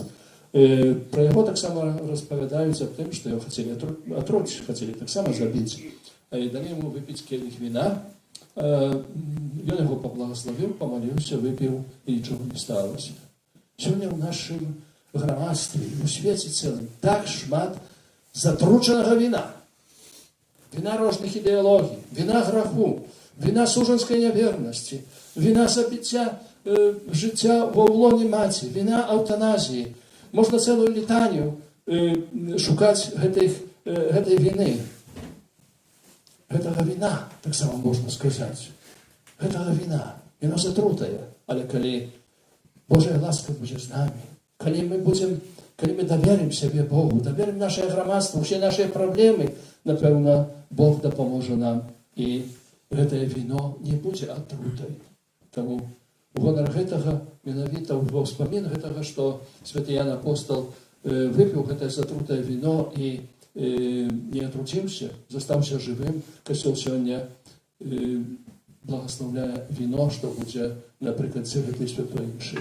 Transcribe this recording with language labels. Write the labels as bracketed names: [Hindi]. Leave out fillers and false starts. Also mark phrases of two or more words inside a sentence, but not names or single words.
[Belarusian] Пра яго таксама распавядаюць аб тым, што яго хацелі атруць, хацелі таксама забіць. Далі яму выпіць келіх віна. Ён яго паблагаславіў, памаліўся, выпіў і нічога не сталася. Сёння ў нашым грамадстве, у свеце цэлым так шмат затрученого вина. [Ukrainian] Вина різних ідеологій, вина граху, вина сужанської неверності, вина забиття життя в лоні матері, вина евтаназії. Можна цілу літанію шукати гэтай вини. [Belarusian] Гэтага вина, [Ukrainian] так само можна сказати. [Belarusian] Гэтага вина. Вино затрутае. Але калі Божая ласка будзе з нами, калі [Russian] мы доверим себе Богу, доверим наше громадство, все наши проблемы, [Ukrainian] напевно, Бог допоможе нам. [Belarusian] І гэтае вино не будзе атрутай. Тому у гонар гэтага, менавіта ў ўспамін гэтага, што святы Ян Апостол выпіў гэтае затрутае вино і не атруціўся, застаўся жывым. Касцёл сёння благословляе вино, што будзе напрыканцы гэтай святой імшы.